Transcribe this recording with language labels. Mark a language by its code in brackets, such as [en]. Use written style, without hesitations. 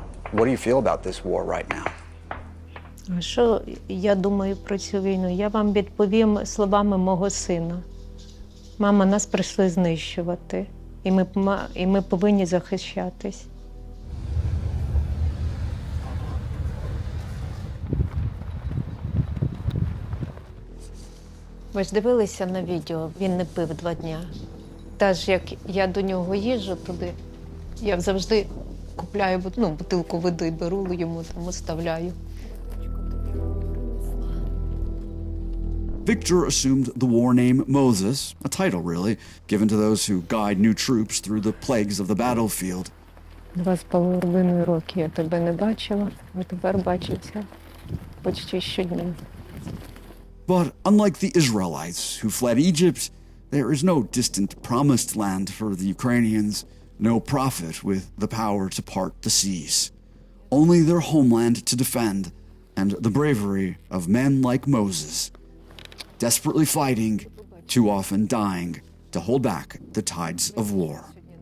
[en] What do you feel about this war right now? [uk] Що я думаю про цю війну? Я вам відповім словами мого сина. Мама, нас прийшли знищувати, і ми повинні захищатись. Ви ж дивилися на відео, він не пив 2 дня. Та ж як я до нього їжджу туди, я завжди купляю бутилку води, беру йому, там оставляю. [en] Victor assumed the war name Moses, a title really, given to those who guide new troops through the plagues of the battlefield. [uk] 2,5 роки я тебе не бачила, а тепер бачиться почти щодня. [en] But unlike the Israelites who fled Egypt, there is no distant promised land for the Ukrainians, no prophet with the power to part the seas. Only their homeland to defend, and the bravery of men like Moses, desperately fighting, too often dying, to hold back the tides of war.